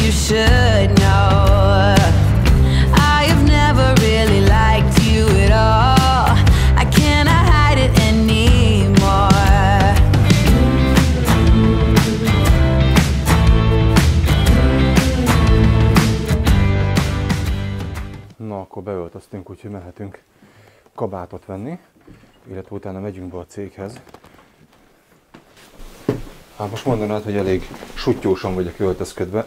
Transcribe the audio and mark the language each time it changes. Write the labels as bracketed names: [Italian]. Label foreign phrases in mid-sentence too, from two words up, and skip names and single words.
[English] should know. I have never really liked you at all. I cannot hide it anymore. [Hungarian] Na, akkor beöltöztünk, úgyhogy mehetünk kabátot venni, illetve utána megyünk be a céghez. Hát most mondanád, hogy elég suttyósan vagyok öltözködve.